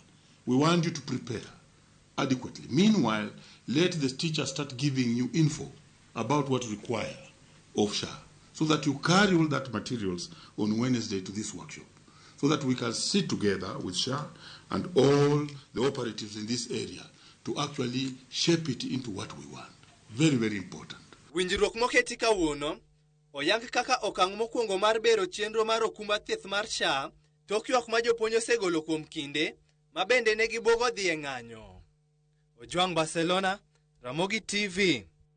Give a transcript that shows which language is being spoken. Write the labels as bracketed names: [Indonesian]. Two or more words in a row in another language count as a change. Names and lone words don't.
[English] We want you to prepare adequately. Meanwhile, let the teachers start giving you info about what require of SHA, so that you carry all that materials on Wednesday to this workshop, so that we can sit together with SHA and all the operatives in this area to actually shape it into what we want. Very, very important. [Luo (Kenya and Tanzania)] Winjruok moketi kawuono oyang kaka okang' mokwongo mar bero chenro mar okumba thieth mar SHA tok ywak ma jopuonj osegolo kuom kinde ma bende ne gibuogo dhi e ng'anyo. Jopuonj Barcelona, Ramogi TV.